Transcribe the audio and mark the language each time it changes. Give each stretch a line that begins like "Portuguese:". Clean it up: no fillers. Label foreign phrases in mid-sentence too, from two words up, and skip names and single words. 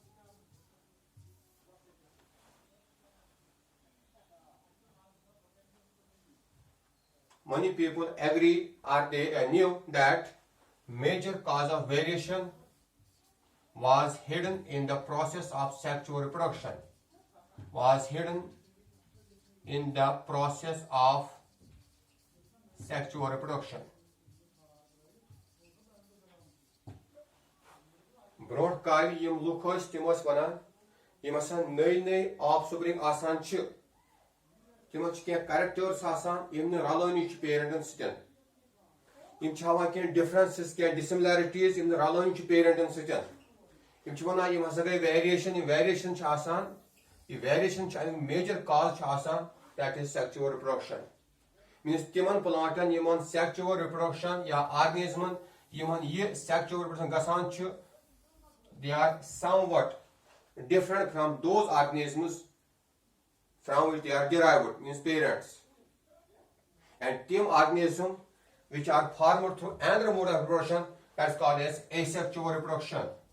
English: many people agree or they knew that major cause of variation was hidden in the process of sexual reproduction.
Kashmiri: برونٛٹھ کٲلۍ یِم لوٗکھ ٲسۍ تِم ٲسۍ وَنان یِم ہسا نٔے آفسپرنگ آسان چھِ تِمن چھِ کینٛہہ کریکٹٲرٕس آسان یِم نہٕ رلٲنی چھِ پیرنٹن سۭتۍ یِم چھِ ہاوان کینٛہہ ڈفرنسز کینٛہہ ڈسملیرٹیٖز یِم نہٕ رلٲنی چھِ پیرنٹن سۭتۍ یِم چھِ وَنان یِم ہسا گٔے ویریشن یِم ویریشن چھِ آسان یہِ ویریشن چھِ امیُک
English: major cause
Kashmiri: چھُ آسان
English: that is sexual reproduction
Kashmiri: میٖنٕز تِمن پلانٹن یِمن
English: sexual reproduction
Kashmiri: یا آرگنِزمن یِمن یہِ
English: sexual reproduction
Kashmiri: گژھان چھُ
English: they are somewhat different from those organisms from which they are derived, means parents. And them organisms which are formed through another mode of reproduction, that's called as asexual reproduction.